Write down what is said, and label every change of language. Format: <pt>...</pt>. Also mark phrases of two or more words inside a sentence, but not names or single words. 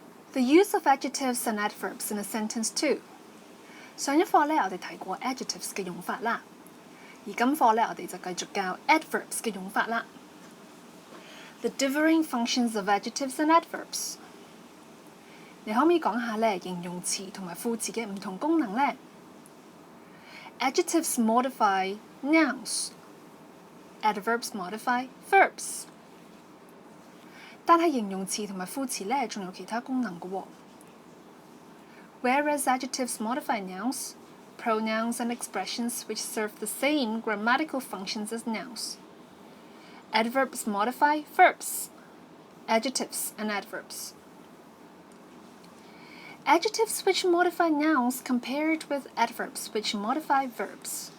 <en>The use of adjectives and adverbs in a sentence too.</en> <yue>上一課呢，我哋提過 adjectives 嘅用法啦，而今課呢，我哋就繼續教 adverbs 嘅用法啦。</yue> <en>The differing functions of adjectives and adverbs。</en> <yue>你可唔可以講下呢形容詞同埋副詞嘅唔同功能呢？</yue> <en>Adjectives modify nouns. Adverbs modify verbs.</en> <yue>但係形容詞同埋副詞呢，仲有其他功能嘅喎。</yue> <en>Whereas adjectives modify nouns, pronouns and expressions which serve the same grammatical functions as nouns. Adverbs modify verbs, adjectives and adverbs. Adjectives which modify nouns compared with adverbs which modify verbs.</en>